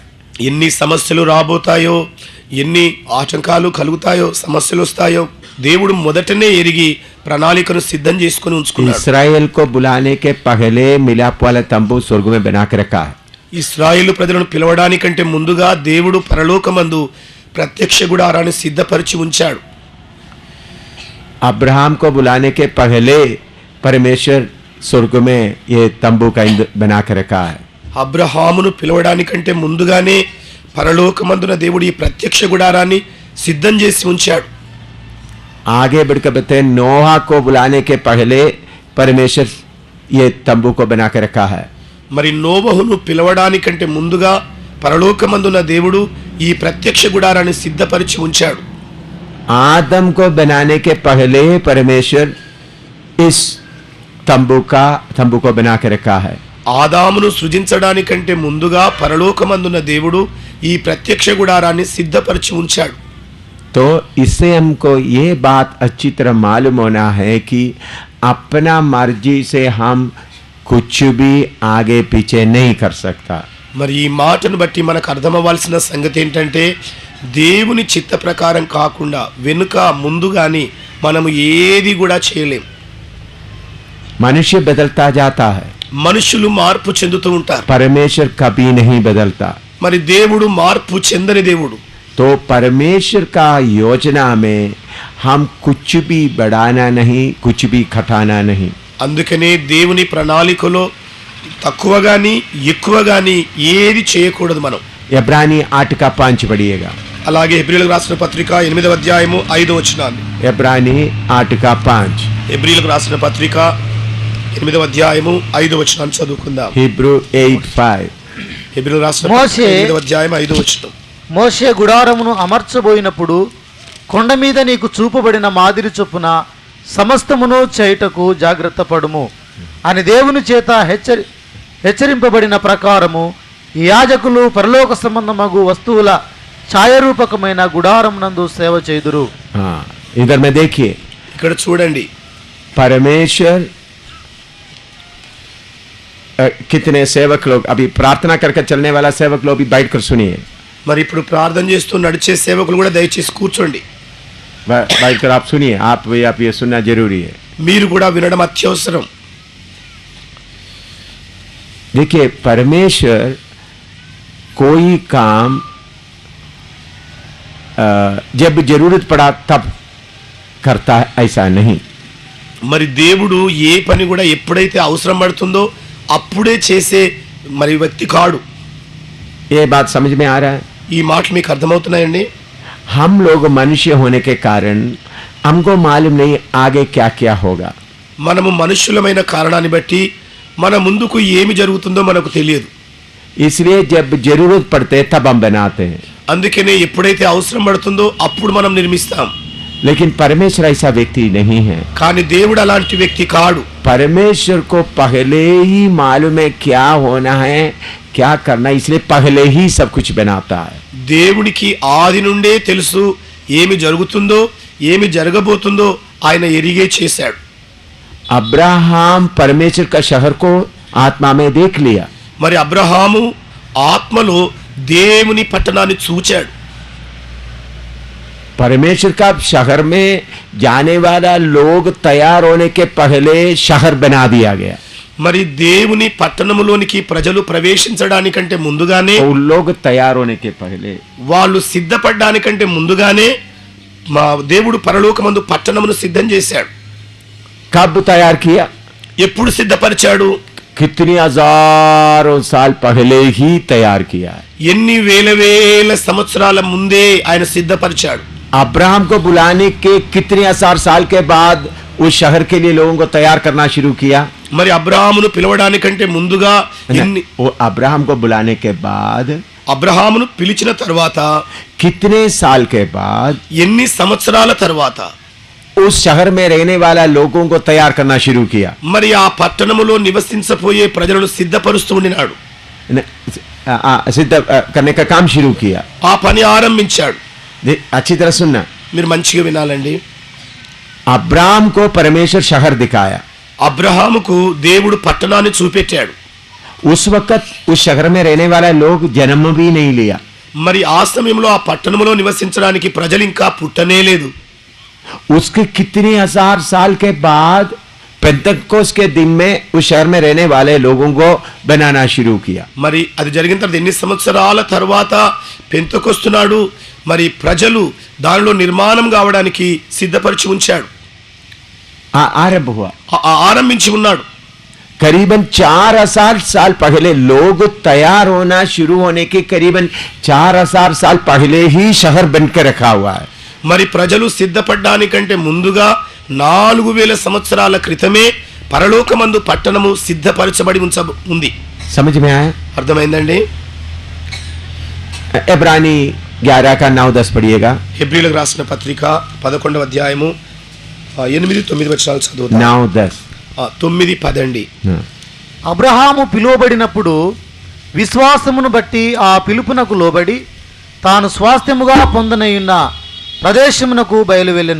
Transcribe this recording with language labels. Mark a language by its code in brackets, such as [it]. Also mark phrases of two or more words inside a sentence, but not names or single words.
[te] ఎన్ని సమస్యలు రాబోతాయో, ఎన్ని ఆటంకాలు కలుగుతాయో, సమస్యలు వస్తాయో దేవుడు మొదటనే ఎరిగి ప్రణాళికను సిద్ధం చేసుకొని ఉంచుకున్నాడు. [hi] इस्राएल को बुलाने के पहले मिलाप वाला तंबू स्वर्ग में बना के रखा है। [te] ఇశ్రాయేలు ప్రజలను పిలవడానికంటే ముందుగా దేవుడు పరలోకమందు ప్రత్యక్ష గుడారాన్ని సిద్ధపరిచి ఉంచాడు. [hi] अब्राहम को बुलाने के पहले परमेश्वर स्वर्ग में ये तंबू का बना के रखा है। [te] అబ్రహామును పిలవడానికంటే ముందుగానే పరలోకమందున దేవుడు ఈ ప్రత్యక్ష గుడారాన్ని సిద్ధం చేసి ఉంచాడు. [hi] आगे बढ़कर बताए नोहा को बुलाने के पहले परमेश्वर ये तंबू को बना के रखा है। [te] మరి నోవహును పిలవడానికంటే ముందుగా పరలోకమందున దేవుడు ఈ ప్రత్యక్ష గుడారాన్ని సిద్ధపరిచి ఉంచాడు. [hi] आदम को बनाने के पहले परमेश्वर इस तंबू को बना के रखा है। [te] ఆదామును సృజించడానికంటే ముందుగా పరలోకమందున దేవుడు ఈ ప్రత్యక్ష గుడారాన్ని సిద్ధపరిచి ఉంచాడు. [hi] तो इससे हमको ये बात अच्छी तरह मालूम होना है कि अपना मर्जी से हम कुछ भी आगे पीछे नहीं कर सकता। [te] మరి ఈ మాటను బట్టి మనకు అర్థమవ్వాల్సిన సంగతి ఏంటంటే దేవుని చిత్త ప్రకారం కాకుండా వెనుక ముందు గాని మనము ఏది కూడా చేయలేం. [hi] मनुष्य बदलता जाता है, [te] మనుషులు మార్పు చెందుతూ ఉంటారు. [hi] परमेश्वर कभी नहीं बदलता। [te] మరి దేవుడు మార్పు చెందని దేవుడు. [hi] तो परमेश्वर का योजना में हम कुछ भी बढ़ाना नहीं, कुछ भी घटाना नहीं। [te] అందుకనే దేవుని ప్రణాళికలో తక్కువ గాని ఎక్కువ గాని ఏది చేయకూడదు మనం. [hi] इब्रानी 8:5 पढ़िएगा। [te] అలాగే హెబ్రీయులకు రాసిన పత్రిక 8వ అధ్యాయము 5వ వచనాన్ని. [hi] इब्रानी 8:5। [te] హెబ్రీయులకు రాసిన పత్రిక 8వ అధ్యాయము 5వ వచనాన్ని చదువుకుందాం. [hi] हिब्रू 8:5। [te] హెబ్రీయులకు రాసిన మోషే 8వ అధ్యాయం 5వ వచనం. మోషే గుడారమును అమర్చబోయినప్పుడు కొండ మీద నీకు చూపబడిన మాదిరి చొప్పున సమస్తమును చేయుటకు జాగ్రత్త పడుము అని దేవుని చేత హెచ్చరింపబడిన ప్రకారము ఈ యాజకులు పరలోక సంబంధమగు వస్తువుల ఛాయారూపకమైన గుడారమునందు సేవ చేయుదురు. [hi] हाँ, इधर में देखिए, [te] ఇక్కడ చూడండి. [hi] परमेश्वर कितने सेवक लोग अभी प्रार्थना करके चलने वाला सेवक लोग भी बैठकर सुनिए। [te] మరి ఇప్పుడు ప్రార్థన చేస్తూ నడిచే సేవకులు కూడా దయచేసి కూర్చోండి. [hi] बैठकर आप सुनिए, आप ये सुनना जरूरी है। [te] మీరు కూడా వినడం అత్యవసరం. [hi] देखिए, परमेश्वर कोई काम जब जरूरत पड़ा तब करता है, ऐसा नहीं। [te] మరి దేవుడు ఏ పని కూడా ఎప్పుడైతే అవసరం పడుతుందో అప్పుడే చేసే మరి వ్యక్తి కాడు. [hi] ये बात समझ में आ रहा है? [te] ఈ మాటలు మీకు అర్థమవుతున్నాయండి? [hi] हम लोग मनुष्य होने के कारण हमको मालूम नहीं आगे क्या क्या होगा। [te] మనము మనుష్యులమైన కారణాన్ని బట్టి మన ముందుకు ఏమి జరుగుతుందో మనకు తెలియదు. [hi] इसलिए जब जरूरत पड़ते तब हम बनाते हैं। [te] అందుకనే ఎప్పుడైతే అవసరం పడుతుందో అప్పుడు మనం నిర్మిస్తాం. [hi] लेकिन परमेश्वर ऐसा व्यक्ति नहीं है। [te] కానీ దేవుడు అలాంటి వ్యక్తి కాడు. [hi] परमेश्वर को पहले ही मालूम है क्या होना है, क्या करना, इसलिए पहले ही सब कुछ बनाता है। [te] దేవుడికి ఆది నుండే తెలుసు ఏమి జరుగుతుందో ఏమి జరగబోతుందో ఆయన ఎరిగే చేశాడు. [hi] अब्राहम परमेश्वर का शहर को आत्मा में देख लिया। [te] మరి అబ్రహాము ఆత్మలో దేవుని పట్టణాన్ని చూచాడు. [hi] परमेश्वर का शहर में जाने वाला लोग तैयार होने के पहले शहर बना दिया गया। [te] మరి దేవుని పట్టణములోనికి ప్రజలు ప్రవేశించడానికంటే ముందుగానే, [hi] उन लोग तैयार होने के पहले, [te] వాళ్ళు సిద్ధపడడానికంటే ముందుగానే మా దేవుడు పరలోకమందు పట్టణమును సిద్ధం చేశాడు. [hi] कब तैयार किया? [te] ఎప్పుడు సిద్ధపరిచాడు? [hi] कितनी हजारों साल पहले ही तैयार किया। [te] ఎన్ని వేల వేల సంవత్సరాల ముందే ఆయన సిద్ధపరిచాడు. [hi] अब्राहम को बुलाने के कितने हजार साल के बाद उस शहर के लिए लोगों को तैयार करना शुरू किया? [te] మరి అబ్రహామును పిలవడానికంటే ముందుగా ఎన్ని [hi] वो अब्राहम को बुलाने के बाद [te] అబ్రహామును పిలిచిన తర్వాత [hi] कितने साल के बाद [te] ఎన్ని సంవత్సరాల తర్వాత [hi] उस शहर में रहने वाला लोगों को तैयार करना शुरू किया? [te] మరి ఆ పట్టణములో నివసించబోయే ప్రజలను సిద్ధపరుస్తూ ఉండినాడు. [hi] सिद्ध करने का काम शुरू किया. [te] ఆ పని ఆరంభించాడు. [hi] अच्छी तरह सुनना, [te] మీరు మంచిగా వినాలండి. [hi] अब्राहम को परमेश्वर शहर दिखाया. [te] అబ్రహాముకు దేవుడు పట్టణాన్ని చూపెట్టాడు. [hi] उस वक्त उस शहर में रहने वाला लोग जन्म भी नहीं लिया. [te] మరి ఆ సమయంలో ఆ పట్టణంలో నివసించడానికి ప్రజలు ఇంకా పుట్టనే లేదు. [hi] उसके कितने हजार साल के बाद पेंतकोस्त के दिन में उस शहर में रहने वाले लोगों को बनाना शुरू किया. [te] మరి అది జరిగిన తర్వాత ఎన్ని సంవత్సరాల తర్వాత పెంతెకొస్తు నాడు మరి ప్రజలు దానిలో నిర్మాణం కావడానికి సిద్ధపరిచి ఉంచాడు. [hi] आरंभ हुआ. [te] ఆరంభించి ఉన్నాడు. [hi] करीबन 4000 साल पहले लोग तैयार होना शुरू होने के करीबन 4000 साल पहले ही शहर बनकर रखा हुआ है. [te] మరి ప్రజలు సిద్ధపడడానికంటే ముందుగా 4000 సంవత్సరాల క్రితమే పరలోకమందు పట్టణము సిద్ధపరచబడి ఉంది. [hi] समझ में आया? [te] అర్థమైందండి? [hi] इब्रानी 11 का 9-10 पढ़िएगा. [te] హెబ్రీయులకు రాసిన పత్రిక 11వ అధ్యాయము 8-9 వచనాలు చదువుతాం. [hi] 9-10. [te] 9-10 అండి. అబ్రహాము పిలువబడినప్పుడు విశ్వాసమును బట్టి ఆ పిలుపునకు లోబడి తాను స్వాస్థ్యముగా పొందనయున్న ప్రదేశమునకు బయలువెళ్ళెను.